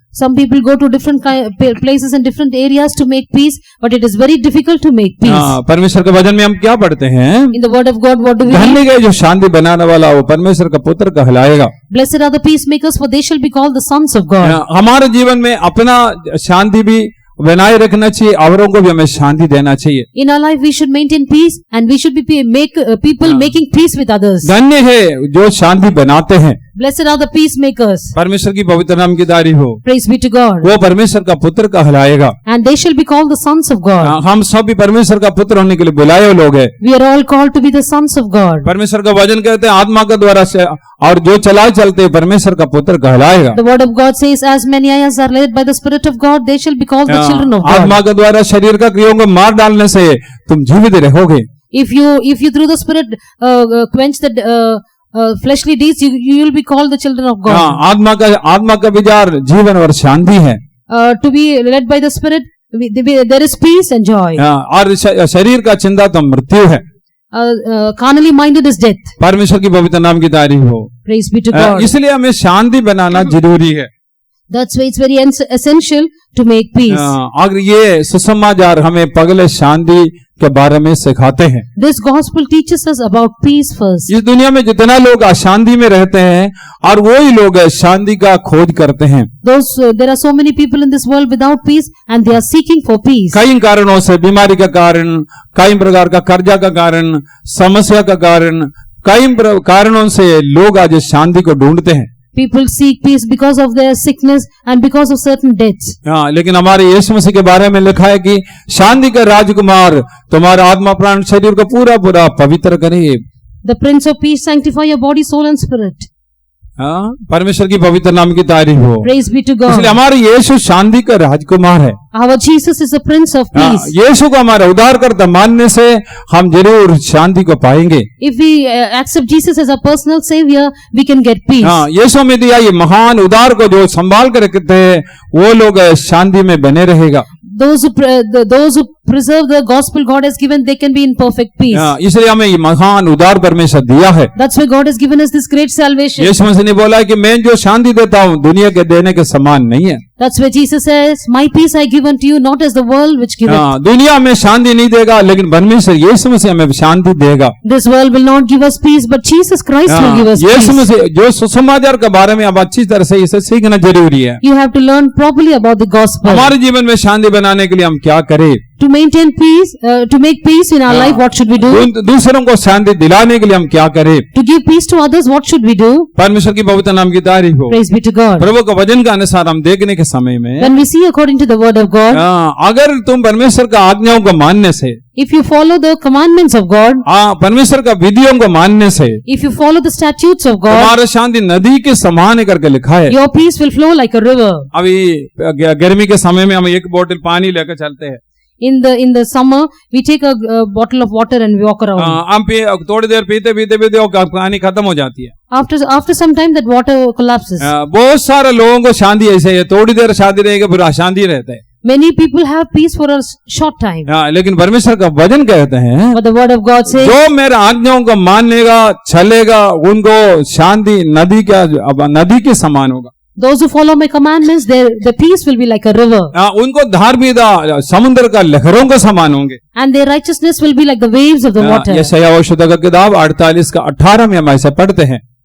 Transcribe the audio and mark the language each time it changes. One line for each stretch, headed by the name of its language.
English: Some people go to different places and different areas to make peace, but it is very difficult to make peace.
Hindi: परमेश्वर के वचन में हम क्या पढ़ते हैं?
English: In the word of God, what do we read?
Hindi: धन्य है जो शांति बनाने वाला, वो परमेश्वर का पुत्र कहलाएगा.
English: Blessed are the peacemakers, for they shall be called the sons of God.
Hindi: हमारे जीवन में अपना शांति भी बनाए रखना चाहिए, औरों को भी हमें शांति देना चाहिए.
English: In our life, we should maintain peace, and we should be people making peace with others.
Hindi: धन्य है जो शांति बनाते हैं.
English: Blessed are the peacemakers.
Hindi: परमेश्वर की पवित्र नाम की तारीफ हो.
English: Praise be to God.
Hindi: वो परमेश्वर का पुत्र कहलाएगा.
English: And they shall be called the sons of God.
Hindi: हम सब भी परमेश्वर का पुत्र होने के लिए बुलाए हुए लोग हैं.
English: We are all called to be the sons of God.
Hindi: परमेश्वर का वचन कहते हैं आत्मा के द्वारा से, और जो चलाए चलते परमेश्वर का पुत्र कहलाएगा.
English: The word of God says, as many as are led by the Spirit of God, they shall be called the children of God.
Hindi: आत्मा के द्वारा शरीर का क्रियाओं को मार डालने से तुम जीवित रहोगे.
English: If you through the Spirit quench the fleshly deeds, you will be called the children of God.
Hindi: आत्मा का विचार जीवन और शांति है.
English: To be led by the Spirit, there is peace and joy.
Hindi: और शरीर का चिंता तो मृत्यु है.
English: Carnally minded is death.
Hindi: परमेश्वर की पवित्र नाम की तारीफ हो.
English: Praise be to God.
Hindi: इसलिए हमें शांति बनाना जरूरी है.
English: That's why it's very essential to make peace.
Hindi: अगर ये सुसमाचार हमें पगले शांति के बारे में सिखाते हैं.
English: This gospel teaches us about peace first.
Hindi: इस दुनिया में जितना लोग अशांति में रहते हैं और वही लोग शांति का खोज करते हैं.
English: There are so many people in this world without peace, and they are seeking for peace.
Hindi: कई कारणों से, बीमारी का कारण, कई प्रकार का कर्जा का कारण, समस्या का कारण, कई कारणों से लोग आज शांति को ढूंढते हैं.
English: People seek peace because of their sickness and because of certain deaths.
Hindi: लेकिन हमारे यीशु मसीह के बारे में लिखा है कि शांति का राजकुमार तुम्हारा आत्मा प्राण शरीर को पूरा पूरा पवित्र करे.
English: The Prince of Peace sanctify your body, soul and spirit.
Hindi: परमेश्वर की पवित्र नाम की तारीफ हो.
English: Praise be to God.
Hindi: इसलिए हमारे यीशु शांति का राजकुमार है.
English: Our Jesus is the Prince of Peace.
Hindi: यीशु को हमारा उद्धारकर्ता मानने से हम जरूर शांति को पाएंगे.
English: If we accept Jesus as our personal Savior, we can get peace.
Hindi: यीशु में दिया ये महान उद्धार को जो संभाल कर रखते हैं, वो लोग शांति में बने रहेगा.
English: Those who preserve the gospel God has given, they can be in perfect peace.
Hindi: इसलिए हमें ये महान उद्धार परमेश्वर दिया है.
English: That's why God has given us this great salvation.
Hindi: यीशु मसीह ने बोला है कि मैं जो शांति देता हूँ दुनिया के देने के समान नहीं है.
English: That's why Jesus says, "My peace I give unto you, not as the world which giveth."
Hindi: दुनिया में शांति नहीं देगा, लेकिन परमेश्वर यीशु मसीह हमें शांति देगा.
English: This world will not give us peace, but Jesus Christ will give us peace.
Hindi: यीशु मसीह जो सुसमाचार के बारे में अब अच्छी तरह से इसे सीखना जरूरी है.
English: You have to learn properly about the gospel.
Hindi: हमारे जीवन में शांति बनाने के लिए हम क्या करें?
English: To maintain peace, to make peace in our life, what should we do?
Hindi: दूसरों को शांति दिलाने के लिए हम क्या करें?
English: To give peace to others, what should we do?
Hindi: परमेश्वर की पवित्र नाम की तारीफ हो.
English: Praise be to God.
Hindi: प्रभु के वचन के अनुसार हम देखने के समय में,
English: when we see according to the word of God,
Hindi: अगर तुम परमेश्वर का आज्ञाओं को मानने से,
English: if you follow the commandments of God,
Hindi: परमेश्वर का विधियों को मानने से,
English: if you follow the statutes of God,
Hindi: हमारा शांति नदी के समान करके लिखा है.
English: your peace will flow like a river.
Hindi: अभी गर्मी के समय में हम एक बोतल पानी लेकर चलते हैं.
English: In the summer, we take a bottle of water and we walk around.
Hindi: हम थोड़ी देर पीते वो पानी खत्म हो जाती है.
English: After some time, that water collapses.
Hindi: बहुत सारे लोगों को शांति ऐसे है, थोड़ी देर शांति रहेगी फिर अशांति रहता है.
English: Many people have peace for a short time.
Hindi: लेकिन परमेश्वर का वचन कहते हैं,
English: But the word of God says,
Hindi: जो मेरे आज्ञाओं को मानेगा चलेगा उनको शांति नदी के समान होगा.
English: those who follow my commandments, the peace will be like a river.
Hindi: उनको धार्मिकता समुद्र का लहरों का समान होंगे.
English: And their righteousness will be like the waves of the water.
Hindi: यशायाह भविष्यद्वक्ता की किताब 48 का 18 में हम ऐसे पढ़ते हैं.